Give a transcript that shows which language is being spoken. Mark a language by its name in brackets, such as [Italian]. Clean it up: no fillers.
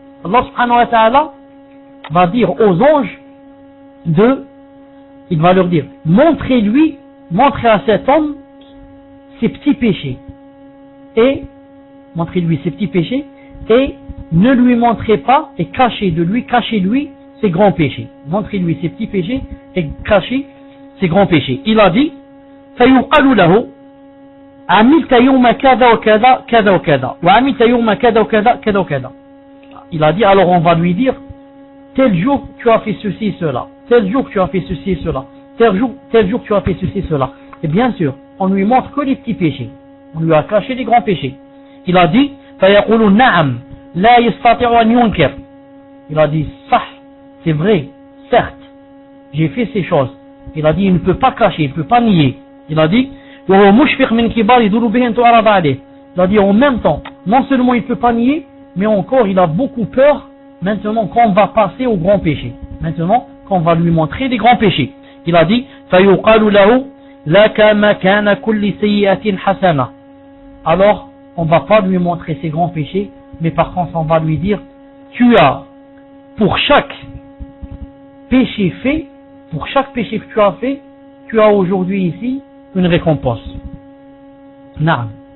[Arabic] Allah subhanahu wa ta'ala [French] va dire aux anges il va leur dire, montrez-lui montrez à cet homme ses petits péchés. Et, montrez-lui ses petits péchés, et ne lui montrez pas, et cachez-lui ses grands péchés. Montrez-lui ses petits péchés, et cachez ses grands péchés. Il a dit, [Arabic] فَيُقَالُ لَهُ عَمِلْتَ يَوْمَ كَذَا وَكَذَا كَذَا وَكَذَا وَعَمِلْتَ يَوْمَ كَذَا وَكَذَا كَذَا وَكَذَا. [French] Il a dit, alors on va lui dire, tel jour tu as fait ceci et cela, tel jour tu as fait ceci et cela, tel jour tu as fait ceci et cela. Et bien sûr, on lui montre que les petits péchés. On lui a caché les grands péchés. Il a dit, [Arabic] فَيَقُولُ نَعَمْ لَا يَسْتَطِعُ أَنْ يُنْكِرْ. [French] Il a dit, ça, c'est vrai, certes, j'ai fait ces choses. Il a dit, il ne peut pas cacher, il ne peut pas nier. Il a dit, [Arabic] وَهُوَ مُشْفِقْ مِنْ كِبَارِ ذُنُوبِهِ أَنْ تُعْرَضَ عَلَيْهِ. [French] Il a dit, en même temps, non seulement il ne peut pas nier, mais encore il a beaucoup peur maintenant qu'on va passer au grand péché. Maintenant qu'on va lui montrer les grands péchés. Il a dit, [Arabic] فَيُقَالُ لَهُ لَكَ مَكَانَ كُلِّ سَيِّئَةٍ حَسَنَةٍ. [French] Alors, on ne va pas lui montrer ses grands péchés, mais par contre on va lui dire, tu as, pour chaque péché fait, pour chaque péché que tu as fait, tu as aujourd'hui ici une récompense. Non.